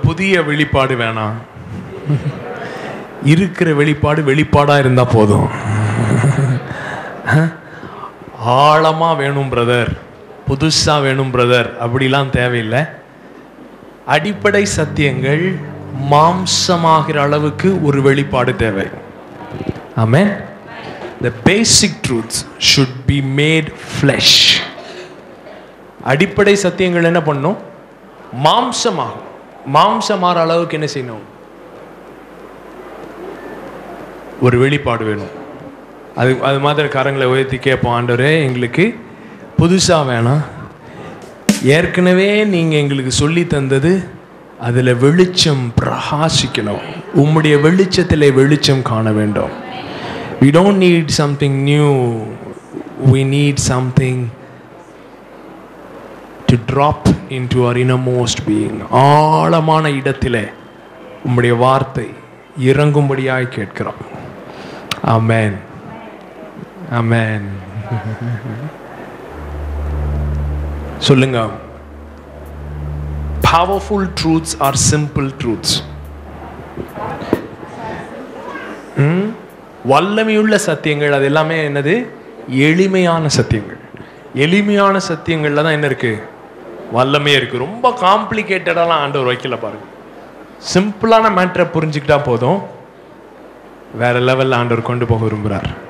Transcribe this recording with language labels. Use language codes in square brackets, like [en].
[ta] புதிய வெளிப்பாடு வேணாம், இருக்கிற வெளிப்பாடு வெளிப்பாடா இருந்தா போதும். ஆழமா வேணும் பிரதர், புதுசா வேணும் பிரதர், அப்படிலாம் தேவையில்லை. அடிப்படை சத்தியங்கள் மாம்சமாகிற அளவுக்கு ஒரு வெளிப்பாடு தேவை. ஆமென். [en] The basic truths should be made flesh. [ta] அடிப்படை சத்தியங்கள் என்ன பண்ணும்? மாம்சமாகும். மாம்சமாற அளவுக்கு என்ன செய்யணும்? ஒரு வெளிப்பாடு வேணும். அது மாதிரி கரங்களை உயர்த்தி கேட்போம், ஆண்டவரே எங்களுக்கு புதுசா வேணாம், ஏற்கனவே நீங்க எங்களுக்கு சொல்லி தந்தது அதுல வெளிச்சம் பிரகாசிக்கணும். உம்முடைய வெளிச்சத்திலே வெளிச்சம் காண வேண்டும். [en] We don't need something new, we need something to drop into our innermost being. [ta] ஆழமான இடத்திலே உம்முடைய வார்த்தை இறங்கும்படியாய் கேட்கிறோம். ஆமென், ஆமென். சொல்லுங்க. [en] Powerful truths are simple truths. [ta] வல்லமையுள்ள சத்தியங்கள் அது எல்லாமே என்னது? எளிமையான சத்தியங்கள். எளிமையான சத்தியங்கள்ல தான் என்ன இருக்கு? வல்லமே இருக்கு. ரொம்ப காம்ப்ளிகேட்டடாலாம் ஆண்டவர் வைக்கல பாருங்க. சிம்பிளான மேட்டரை புரிஞ்சுக்கிட்டா போதும், வேற லெவல்ல ஆண்டவர் கொண்டு போக விரும்புகிறார்.